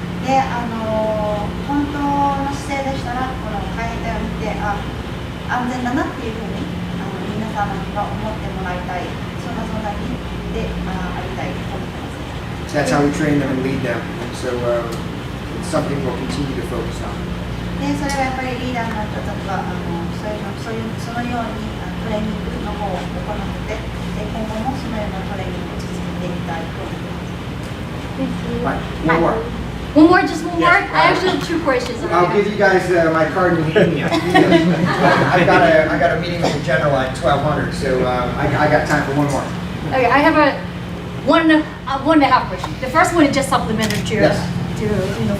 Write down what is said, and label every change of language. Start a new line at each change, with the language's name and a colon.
Japanese: で、本当の姿勢でしたら、この海兵隊を見て、安全だなっていうふうに皆様には思ってもらいたい、そんな存在でありたいと思ってます。
English: That's how we train them and lead them. And so it's something we'll continue to focus on.
Japanese: で、それはやっぱりリーダーの人たちはそのようにトレーニングの方を行ってで、今後もそのようなトレーニングを続けていきたいと思います。
English: Right, one more. One more, just one more? Yes. I actually have two questions. I'll give you guys my card in India. I got a meeting with the general at 1200, so I got time for one more. Okay, I have a one and a half question. The first one is just supplementary to Yes.